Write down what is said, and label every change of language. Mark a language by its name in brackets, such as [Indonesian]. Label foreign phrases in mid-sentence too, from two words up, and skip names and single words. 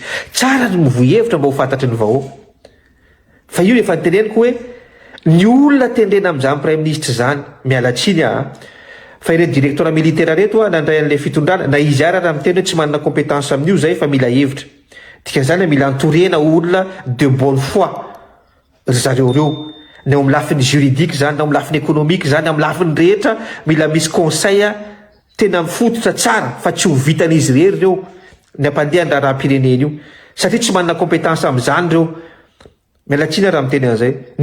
[Malagasy] Tsara ny mivoy hevitra mba ho fantatry ny vahoaka. Fa io efa teneniko hoe ny olona tendrena amin'izany [French] premier ministre [Malagasy] zany mialatsiny fa ireo [French] directeur militaire [Malagasy] reto nandray an'le fitondrana na izy ary raha miteny hoe tsy manana compétence amin'io zay fa mila hevitra. Dikan'izany mila entourena olona [French] de bonne foi [Malagasy] zareo reo. Ny ao amin'ny lafiny juridique zany, na amin'ny lafiny économique zany, amin'ny lafiny rehetra mila misy conseil tena mifototra tsara fa tsy ho vitan'izy rery reo ny ampandeha ny raharam-pirenena io. Satria tsy manana compétence amin'izany reo. Mialatsiny raha miteny an'izay.